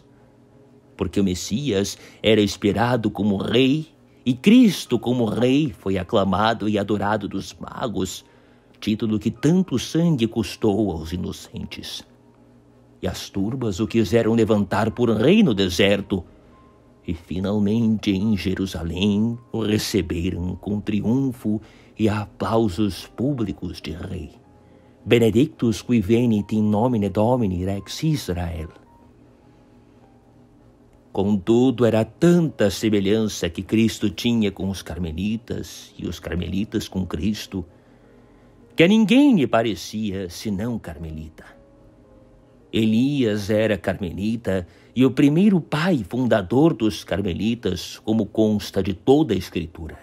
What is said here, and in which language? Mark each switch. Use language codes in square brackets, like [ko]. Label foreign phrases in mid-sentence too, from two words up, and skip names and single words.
[pt] Porque o Messias era esperado como rei e Cristo como rei foi aclamado e adorado dos magos, título que tanto sangue custou aos inocentes. E as turbas o quiseram levantar por rei no deserto, e finalmente em Jerusalém o receberam com triunfo e aplausos públicos de rei. [la] Benedictus qui venit in nomine Domini Rex Israel. [pt] Contudo, era tanta semelhança que Cristo tinha com os carmelitas e os carmelitas com Cristo, que a ninguém lhe parecia senão carmelita. Elias era carmelita e o primeiro pai fundador dos carmelitas, como consta de toda a Escritura.